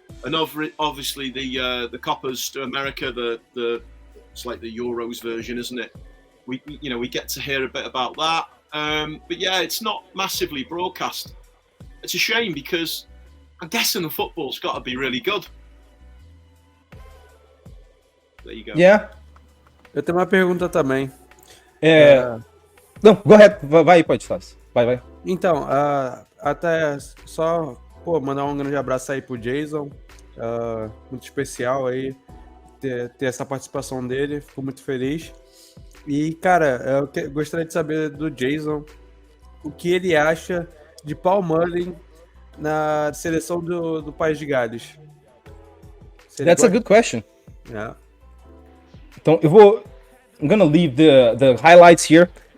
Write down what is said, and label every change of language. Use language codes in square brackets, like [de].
[en] And obviously the Copas to America, it's like the Euros version, isn't it? We get to hear a bit about that. But yeah, it's not massively broadcast. It's a shame because I'm guessing the football's got to be really good. There you go. Yeah. [pt] Eu tenho uma pergunta também. Não, [en] go ahead. [pt] Vai, pode, Stas. Vai. Então, até só mandar um grande abraço aí pro Jason. Muito especial aí ter essa participação dele. Fico muito feliz. E, cara, eu gostaria de saber do Jason o que ele acha de Paul Mullin na seleção do País de Gales. [en] That's a good question. Yeah. Então, I'm gonna leave the highlights here.